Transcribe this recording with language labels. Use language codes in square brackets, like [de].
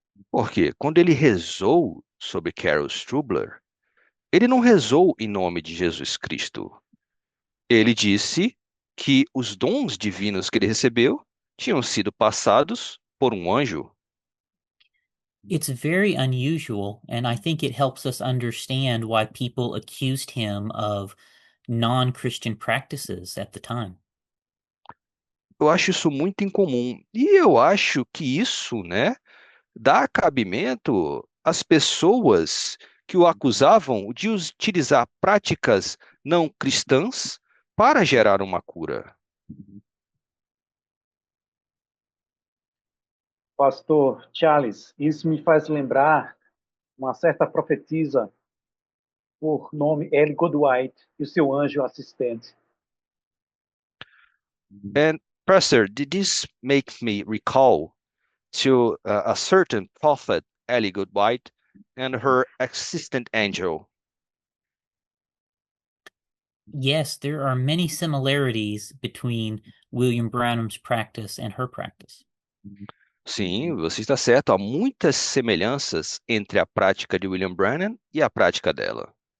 [pt] Porque quando ele rezou sobre Carol Strubler, ele não rezou em nome de Jesus Cristo. Ele disse que os dons divinos que ele recebeu tinham sido passados por um anjo. [en] It's very unusual, and I think it helps us understand why people accused him of non-Christian practices at the time. [pt] Eu acho isso muito incomum. E eu acho que isso, né, dá cabimento às pessoas que o acusavam de utilizar práticas não cristãs para gerar uma cura. Pastor Charles, isso me faz lembrar uma certa profetisa por nome Ellie Goodwhite e o seu anjo assistente. [en] And Pastor, did this make me recall to a certain prophet, Ellie Goodwhite, and her assistant angel? Yes, there are many similarities between William Branham's practice and her practice. [pt] Sim, você está certo. Há muitas semelhanças entre a prática de William Branham e a prática dela.